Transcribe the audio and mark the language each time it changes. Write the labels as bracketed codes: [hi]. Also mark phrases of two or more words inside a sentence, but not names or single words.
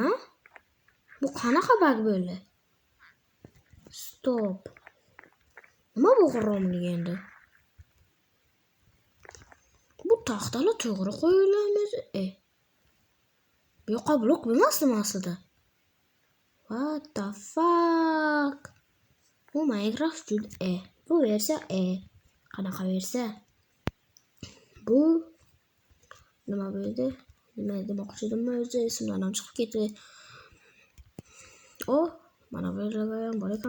[uz] Bu qanaqa bug bo'ldi? Stop. Nima bu g'irromlik endi? Bu taxtani to'g'ri qo'yilamiz. Bu yoqqa blok bo'lmasmi aslida? [en] What the fuck? [uz] Bu Minecraft juda Bu versiya qanaqa versiya? Bu nima bo'ldi? Nima demoqchi edim o'zi esimdan chiqib ketdi. Mana bu yerda ham bor ekan.